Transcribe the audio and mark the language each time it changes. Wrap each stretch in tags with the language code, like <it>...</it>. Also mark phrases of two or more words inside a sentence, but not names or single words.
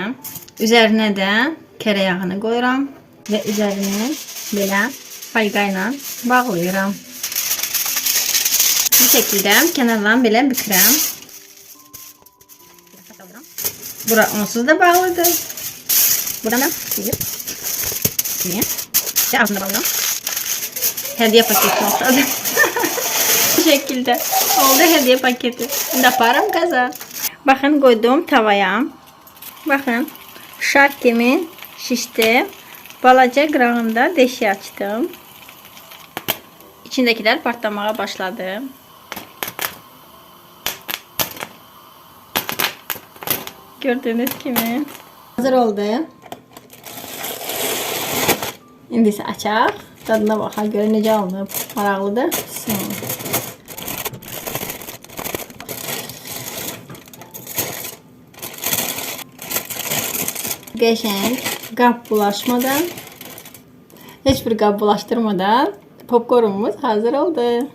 <az>Üzərinə də kərə yağını qoyuram və üzərini belə falqa ilə bağlayıram. Bu şəkildə kənarlarını belə bükürəm. Bura onsuz da bağlıdır.</az> <tr>Buradan da bir, iki, ve ağzına bağlıyorum. Hediye paketi oldu. Bu şekilde oldu hediye paketi. Şimdi aparım gaza. Bakın koydum tavaya. Bakın şark kimi şişti.</tr> <az>Balaca qırağında deşik açtım.</az> <tr>İçindekiler partlamaya başladı. Gördüğünüz gibi hazır oldu.</tr> <az>İndi isə açaq. Dadına baxa görə necə alınıb. Maraqlıdır. Qəşəng qab bulaşmadan, heç bir qab bulaşdırmadan popkornumuz hazır oldu.</az>